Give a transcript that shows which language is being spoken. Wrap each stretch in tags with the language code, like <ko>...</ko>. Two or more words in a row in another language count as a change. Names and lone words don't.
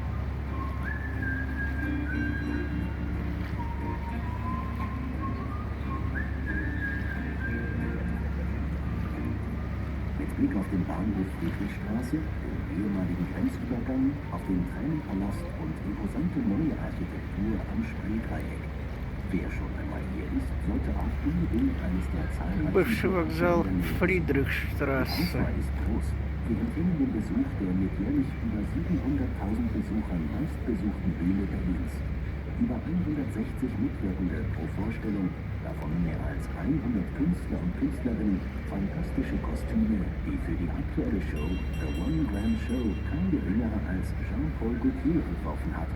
<de>Mit Blick auf den Bahnhof Friedrichstraße, den ehemaligen Grenzübergang, auf den Tränenpalast und imposante neue Architektur am Spreedreieck. Wer schon einmal hier ist, sollte auch unbedingt eines der zahlreichen...</de> <ru>Бывший вокзал</ru> <de>Die</de> <ru>Фридрихштрассе.</ru> <de>Auswahl ist groß. Wir empfehlen den Besuch der mit jährlich über 700.000 Besuchern meistbesuchten Bühne Berlins. Über 160 Mitwirkende pro Vorstellung, davon mehr als 100 Künstler und Künstlerinnen, fantastische Kostüme, die für die aktuelle Show The One Grand Show kein geringerer als Jean-Paul Gaultier entworfen hat.</de>